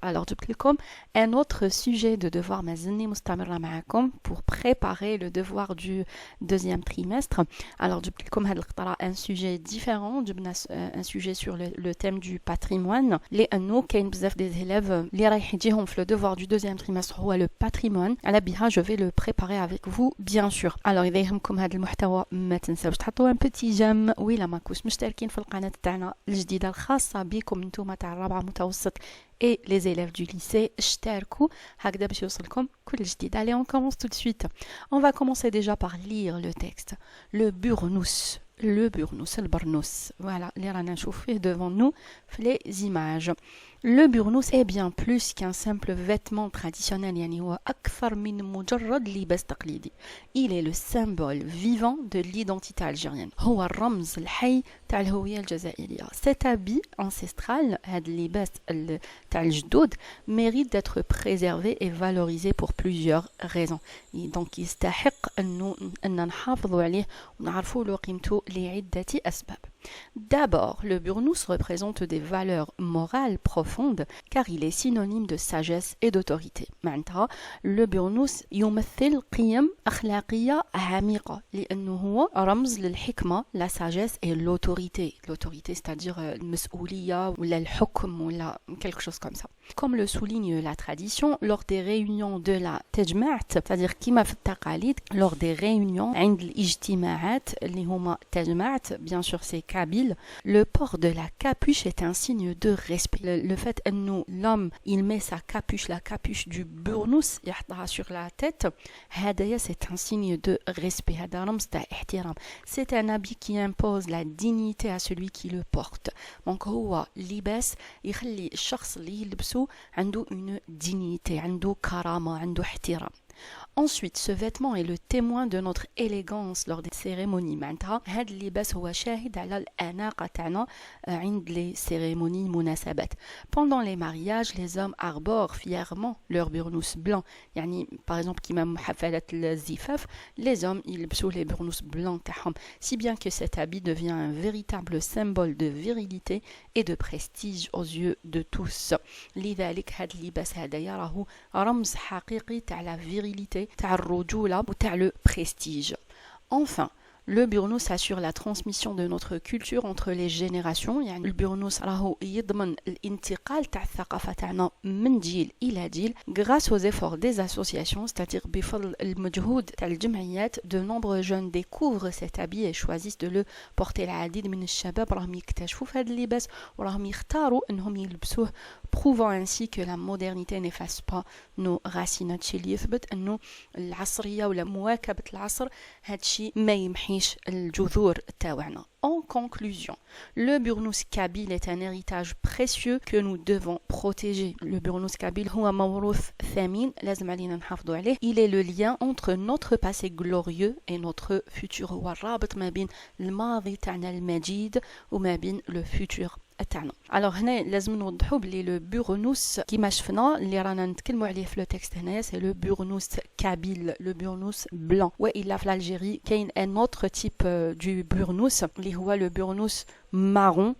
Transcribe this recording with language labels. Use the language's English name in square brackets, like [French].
[French] Alors [Arabic] جبت لكم [French] un autre sujet de devoir [Arabic] مازلني مستمرة معاكم [French] pour préparer le devoir du deuxième trimestre. Alors [Arabic] جبت لكم هاد القطرة [French] un sujet différent, [Arabic] جبنا [French] un sujet sur le thème du patrimoine [Arabic] لأنه كاين بزاف [French] des élèves [Arabic] اللي رايح يجيهم في [French] le devoir du deuxième trimestre هو le patrimoine. [Arabic] على بها [French] je vais le préparer avec vous bien sûr. [Arabic] Alors إذا يهمكم هاد المحتوى ما تنساوش تحطوا [French] ان بوتي جيم [Arabic] وإلا ما كنتوش مشتركين في القناه تاعنا الجديده الخاصه بكم نتوما تاع الرابعه متوسط [French] et les élèves du lycée [Arabic] اشتركوا هكذا باش يوصلكم كل جديد. [French] Allez, on commence tout de suite. On va commencer déjà par lire le texte. Le burnous, le البرنوس. Voilà, [Arabic] اللي رانا نشوف فيه [French] devant nous في les images. Le burnous est bien plus qu'un simple vêtement traditionnel, [Arabic] يعني هو أكثر من مجرد لباس تقليدي. [French] Il est le symbole vivant de l'identité algérienne. [Arabic] هو الرمز الحي تاع الهوية الجزائرية. [French] Cet habit ancestral, [Arabic] هاد اللباس تاع الجدود, [French] mérite d'être préservé et valorisé pour plusieurs raisons. [Arabic] Donc يستحق أن نحافظوا عليه ونعرفوا له قيمته لعدة أسباب. [French] D'abord, le burnous représente des valeurs morales profondes car il est synonyme de sagesse et d'autorité. [Arabic] معناتها le burnous يمثل قيم أخلاقية عميقة لأنه هو رمز للحكمة, [French] la sagesse et l'autorité. L'autorité, c'est-à-dire [Arabic] المسؤولية ولا الحكم ولا [French] quelque chose comme ça. Comme le souligne la tradition, lors des réunions de la تجمعت, c'est-à-dire [Arabic] كيما في التقاليد, [French] lors des réunions [Arabic] عند الاجتماعات اللي هما تجمعت, [French] bien sûr c'est kabyle, le port de la capuche est un signe de respect. Le fait que l'homme il met sa capuche, la capuche du burnous [Arabic] يحطها [French] sur la tête, [Arabic] هدايا [French] c'est un signe de respect. [Arabic] هذا رمز تاع احترام. [French] C'est un habit qui impose la dignité à celui qui le porte. [Arabic] Donc هو لباس يخلي الشخص اللي يلبسه عنده [French] une dignité, [Arabic] عنده كرامة, عنده احترام. [French] Ensuite, ce vêtement est le témoin de notre élégance lors des cérémonies. [Arabic] معناتها هاد اللباس هو شاهد على الأناقة تاعنا عند [French] les cérémonies [Arabic] مناسبات. [French] Pendant les mariages, les hommes arborent fièrement leur burnous blanc. [Arabic] يعني [French] par exemple [Arabic] كيما حفلات الزفاف, [French] les hommes [Arabic] يلبسوا [French] les burnous blancs [Arabic] تاعهم. [French] Si bien que cet habit devient un véritable symbole de virilité et de prestige aux yeux de tous. [Arabic] لذلك هاد اللباس هدايا راهو رمز حقيقي تاع [French] la virilité, [Arabic] تاع الرجولة وتاع [French] le prestige. Enfin, le burnous assure la transmission de notre culture entre les générations. [Arabic] يعني البرنوس راهو يضمن الانتقال تاع الثقافة تاعنا من جيل إلى جيل [French] grâce aux efforts des associations, c'est-à-dire [Arabic] بفضل المجهود تاع الجمعيات. [French] De nombreux jeunes découvrent cet habit et choisissent de le porter. [Arabic] العديد من الشباب راهم يكتشفوا في هذا اللباس وراهم يختاروا انهم يلبسوه, [French] prouvant ainsi que la modernité n'efface pas nos racines. [Arabic] هادشي اللي يثبت انه العصرية ولا مواكبة العصر هادشي ما يمحيش الجذور تاعنا. [French] En conclusion, le burnous kabyle est un héritage précieux que nous devons protéger. Le burnous kabyle [Arabic] هو موروث ثمين لازم علينا نحافظوا عليه. [French] Il est le lien entre notre passé glorieux et notre futur. [Arabic] هو الرابط ما بين الماضي تاعنا المجيد وما بين [French] le futur [Arabic] تاعنا. Alors هنا لازم نوضحوا بلي [French] لو بورنوس [Arabic] كيما شفنا اللي رانا نتكلموا عليه في [French] لو تكست [Arabic] هنايا [French] سي لو بورنوس كابيل, لو بورنوس بلان. [Arabic] والا في [French] الجيري [Arabic] كاين [French] ان اوتر تيب دو بورنوس [Arabic] اللي هو [French] لو بورنوس marron.